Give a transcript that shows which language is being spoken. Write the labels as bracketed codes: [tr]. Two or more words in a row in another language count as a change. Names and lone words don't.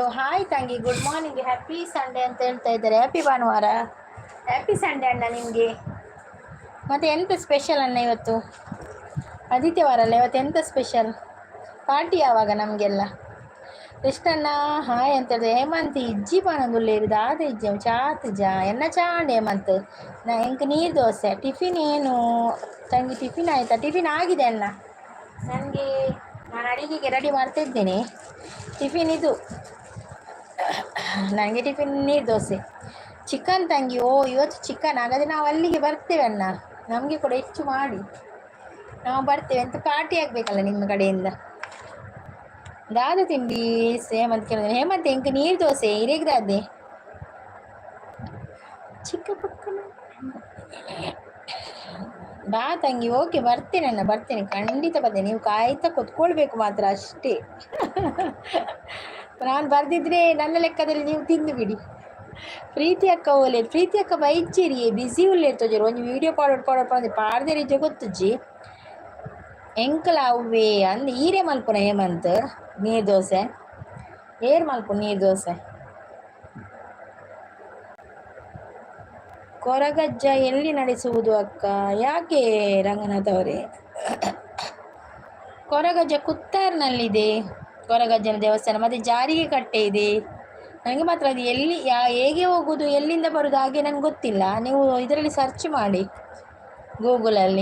[kn] ಹಾಯ್ ತಂಗಿ, [en] good morning, happy Sunday [kn] ಅಂತ ಹೇಳ್ತಾ ಇದ್ದಾರೆ. ಹ್ಯಾಪಿ ಭಾನುವಾರ, [en] happy Sunday [kn] ಅಣ್ಣ ನಿಮಗೆ. ಮತ್ತು ಎಂತ ಸ್ಪೆಷಲ್ ಅಣ್ಣ ಇವತ್ತು? ಆದಿತ್ಯವಾರ ಅಲ್ಲ, ಇವತ್ತು ಎಂತ ಸ್ಪೆಷಲ್? ಪಾರ್ಟಿ ಯಾವಾಗ ನಮಗೆಲ್ಲ? ಕೃಷ್ಣಣ್ಣ ಹಾಯ್ ಅಂತ ಹೇಳಿದೆ. [tcy] ಹೇಮಂತ್ ಇಜ್ಜಿ ಪನೊಂದುಲ್ಲೇರು ದಾದ ಇಜ್ಜಿ ಚಾತ್ ಜಾ ಎನ್ನ ಚಾಂಡ್ ಹೇಮಂತ್ ನಾ ಎಂಕ್ ನೀರು ದೋಸೆ. [kn] ಟಿಫಿನ್ ಏನು ತಂಗಿ? ಟಿಫಿನ್ ಆಯಿತಾ? ಟಿಫಿನ್ ಆಗಿದೆ ಅಣ್ಣ ನನಗೆ. ನಾನು ಅಡಿಗೆಗೆ ರೆಡಿ ಮಾಡ್ತಾ ಇದ್ದೇನೆ. ಟಿಫಿನ್ ಇದು ನನಗೆ, ಟಿಫಿನ್ ನೀರು ದೋಸೆ. ಚಿಕನ್ ತಂಗಿ. ಓ ಇವತ್ತು ಚಿಕನ್, ಹಾಗಾದರೆ ನಾವು ಅಲ್ಲಿಗೆ ಬರ್ತೇವೆ ಅಣ್ಣ, ನಮಗೆ ಕೂಡ ಹೆಚ್ಚು ಮಾಡಿ ನಾವು ಬರ್ತೇವೆ. ಅಂತ ಪಾರ್ಟಿ ಆಗಬೇಕಲ್ಲ ನಿಮ್ಮ ಕಡೆಯಿಂದ. ದಾದ ತಿಂಡಿ ಹೇಮಂತ್ ಕೇಳಿದ್ರೆ. [tcy] ಹೇಮಂತ್ ಎಂಕ್ ನೀರು ದೋಸೆ ಇರೇಗ್ರಾದೆ ಚಿಕ್ಕ ಪಕ್ಕನ ಬಾ ತಂಗಿ. [kn] ಓಕೆ, ಬರ್ತೇನೆ ಬರ್ತೇನೆ, ಖಂಡಿತ ಬರ್ತೇನೆ. ನೀವು ಕಾಯ್ತಾ ಕುತ್ಕೊಳ್ಬೇಕು ಮಾತ್ರ ಅಷ್ಟೇ. ನಾನು ಬರ್ದಿದ್ರೆ ನನ್ನ ಲೆಕ್ಕದಲ್ಲಿ ನೀವು ತಿಂದು ಬಿಡಿ. [tcy] ಪ್ರೀತಿ ಅಕ್ಕ ಓಲೆ, ಪ್ರೀತಿ ಅಕ್ಕ ಬೈಚಿರಿ ಬಿಸಿ ಉಳ್ಳೇ ತೋಜರು ಒಂದು ವಿಡಿಯೋ ಪಾಡೋಡ್ ಪಾಡ್ದೇರಿ ಗೊತ್ತಜ್ಜಿ ಎಂಕಲ ಅವ್ವೇ ಅಂದ್ ಈರೇ ಮಲ್ಪುನ ಹೇಮಂತ್ ನೀರು ದೋಸೆ ಏರ್ ಮಲ್ಪು ನೀರು ದೋಸೆ. [kn] ಕೊರಗಜ್ಜ ಎಲ್ಲಿ ನಡೆಸುವುದು ಅಕ್ಕ? ಯಾಕೆ ರಂಗನಾಥ್ ಅವರೇ? ಕೊರಗಜ್ಜ ಕುತ್ತಾರ್ನಲ್ಲಿದೆ, ಕೊರಗಜ್ಜನ ದೇವಸ್ಥಾನ. ಮತ್ತೆ ಜಾರಿಗೆ ಕಟ್ಟೆ ಇದೆ. ನನಗೆ ಮಾತ್ರ ಅದು ಎಲ್ಲಿ ಹೇಗೆ ಹೋಗೋದು, ಎಲ್ಲಿಂದ ಬರೋದು ಹಾಗೆ ನನಗೆ ಗೊತ್ತಿಲ್ಲ. ನೀವು ಇದರಲ್ಲಿ ಸರ್ಚ್ ಮಾಡಿ ಗೂಗಲಲ್ಲಿ.